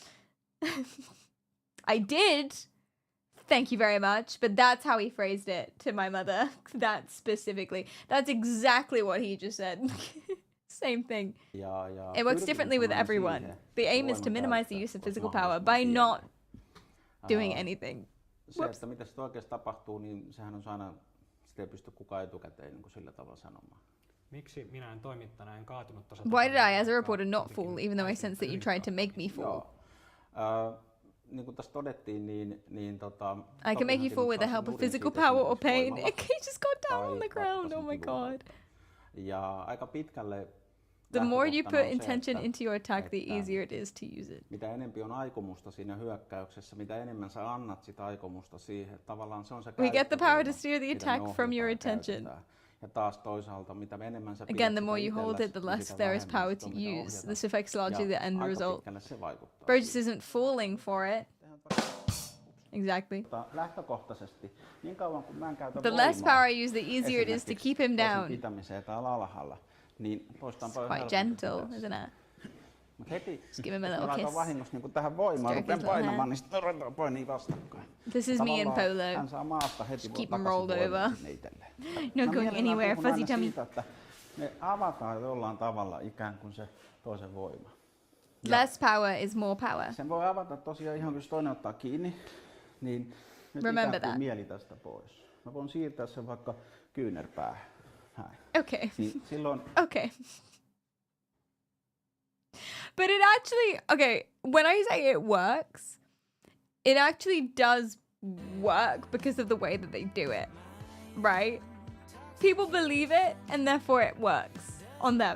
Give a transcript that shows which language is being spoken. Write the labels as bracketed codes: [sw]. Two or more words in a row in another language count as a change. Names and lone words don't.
[en] I did. Thank you very much. But that's how he phrased it to my mother. That specifically. That's exactly what he just said. Same thing. It works differently with everyone. The aim is to minimize the use of physical power by not doing anything. [fi] Se, että mitä sitten oikeasti tapahtuu, niin sehän on aina, sitä ei pysty kukaan etukäteen niin kuin sillä tavalla sanomaan. Miksi minä en toimittajana en kaatunut tuossa? [en] Why did I, as a reporter, not fall, even though I sense that you tried to make me fall? [fi] Niin kuin tässä todettiin, [en] I can make you fall with the help of physical power or pain. He just got down on the ground. Oh my god. [fi] Ja aika pitkälle [en] the more you put intention into your attack, the easier it is to use it. [fi] Mitä enempi on aikomusta siinä hyökkäyksessä, mitä enemmän sä annat sitä aikomusta siihen, tavallaan se on se [en] we get the power to steer the attack from your attention. [fi] Ja taas toisaalta, mitä enemmän sä [en] again, the more you hold it, the less there is power to use. This affects largely the end result. Burgess isn't falling for it. Exactly. [fi] Lähtökohtaisesti, niin kauan kun mä en käytä [en] the less power I use, the easier it is to keep him down. [fi] Pitämiseen täällä alhaalla. Niin [en] quite gentle, isn't it? [fi] Mut heti, [en] just give him a little kiss. [fi] Vahingossa niin tähän voimaan, rupean painamaan, niin sitten ruvetaan painii vastakkain. [en] This is me in polo. [fi] Hän saa maasta heti [en] just keep him rolled over. Not going anywhere, fuzzy tummy. [fi] Siitä, että me avataan jollain tavalla ikään kuin se toisen voima. [en] Less power is more power. [fi] Sen voi avata tosiaan ihan, kun toinen ottaa kiinni, niin nyt [en] remember [fi] ikään kuin [en] that. [fi] Mieli tästä pois. Mä voin siirtää sen vaikka kyynärpäähän. Okay. Niin silloin... [en] Okay. But it actually, okay, when I say it works, it actually does work because of the way that they do it, right? People believe it and therefore it works on them.